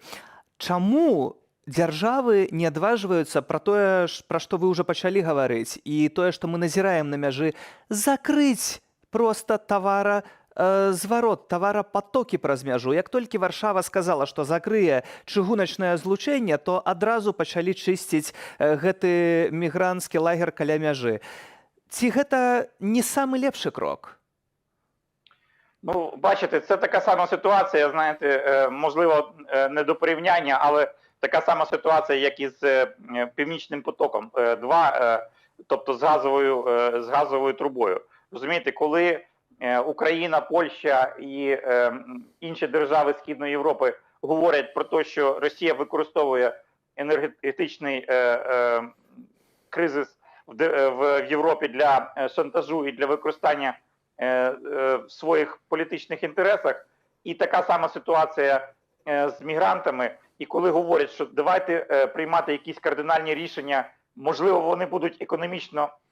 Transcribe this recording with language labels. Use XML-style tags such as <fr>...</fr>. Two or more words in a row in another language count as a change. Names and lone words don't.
<be>Чаму дзяржавы не адважваюцца пра тое, пра што вы ўжо пачалі гаварыць, і тое, што мы назіраем на мяжы, закрыць проста зварот таварапатокі праз мяжу. Як толькі Варшава сказала, што закрые чыгуначнае злучэнне, то адразу пачалі чысціць гэты мігранцкі лагер каля мяжы. Ці гэта не самы лепшы крок?</be> <uk>Ну, бачите, це така сама ситуація, знаєте, можливо, не до порівняння, але така сама ситуація, як і з Північним потоком-2, тобто з газовою трубою. Розумієте, коли Україна, Польща і інші держави Східної Європи говорять про те, що Росія використовує енергетичний кризис в Європі для шантажу і для використання в своїх політичних інтересах, і така сама ситуація з мігрантами, і коли говорять, що давайте приймати якісь кардинальні рішення, можливо, вони будуть економічно</uk>